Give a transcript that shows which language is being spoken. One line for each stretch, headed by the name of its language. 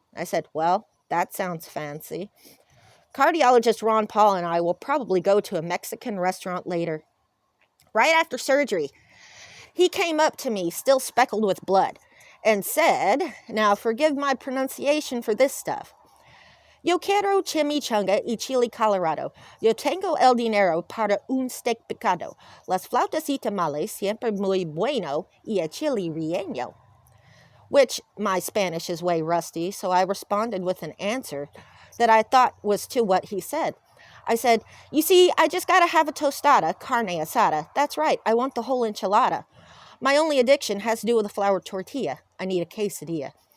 English: I said, well, that sounds fancy. Cardiologist Ron Paul and I will probably go to a Mexican restaurant later. Right after surgery, he came up to me, still speckled with blood, and said, now forgive my pronunciation for this stuff.
Spanish: Yo quiero chimichanga y chile colorado. Yo tengo el dinero para un steak picado. Las flautas y tamales siempre muy bueno y el chile relleno.
English: Which, my Spanish is way rusty, so I responded with an answer that I thought was to what he said. I said, you see, I just gotta have a tostada, carne asada. That's right, I want the whole enchilada. My only addiction has to do with a flour tortilla. I need a quesadilla.